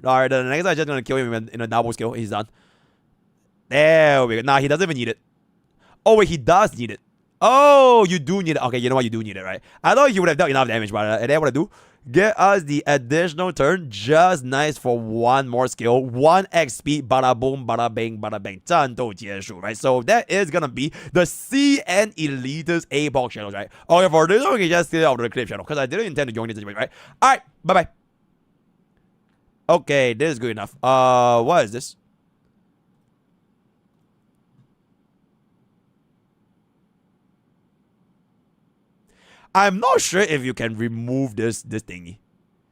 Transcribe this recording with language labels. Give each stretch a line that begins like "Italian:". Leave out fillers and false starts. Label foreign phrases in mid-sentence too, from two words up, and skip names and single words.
English: Alright, the next I'm just going to kill him in a double skill. He's done. There we go. Nah, he doesn't even need it. Oh, wait, he does need it. Oh, you do need it. Okay, you know what? You do need it, right? I thought he would have done enough damage, but and then what I do? Get us the additional turn. Just nice for one more skill. 1 XP. Bada boom, bada bang, bada bang.
Chinese: 战斗结束,
English: right? So that is gonna be the CN Elitist A-Box channels, right? Okay, for this one, we can just get out of the clip channel because I didn't intend to join this anyway, right? Alright, bye-bye. Okay, this is good enough. What is this? I'm not sure if you can remove this thingy.